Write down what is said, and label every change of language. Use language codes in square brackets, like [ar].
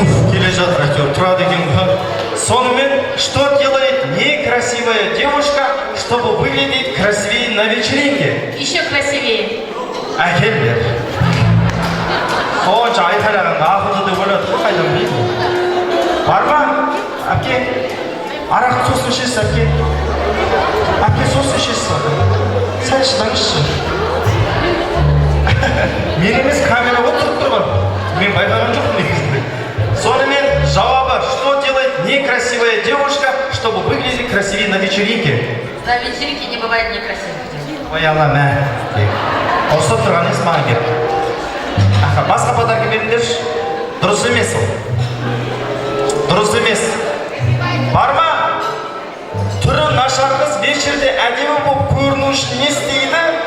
[kk] Келе жатыр, әйтеуір тұрады екен ғой. [ru] Сонымен, что делает некрасивая девушка, чтобы выглядеть красивее на вечеринке? Еще красивее. [kk] Әкел бер. Сонша айтараған ақылды деп ойлады ғой, қайдан білейді. Бар ма? Әпке, арақ сосын ішесіз, әпке. Әпке сосын ішесіз. Сәл шыдаңызшы. Мен емес, камера отырып тұрған. Мен байқаған жоқпын негізінде. Сонымен жауабы, [ru] что делает некрасивая девушка, чтобы выглядеть красивее на вечеринке? На вечеринке не бывает некрасивых. [kk] Ой, Алла, мә. Ұрсып тұрған ес маған келіп. Басқа подарка беріңдерші. Дұрыс емес ол. Дұрыс емес. Бар ма? Түрі нашар қыз вечерде әдемі болып көріну үшін не істейді?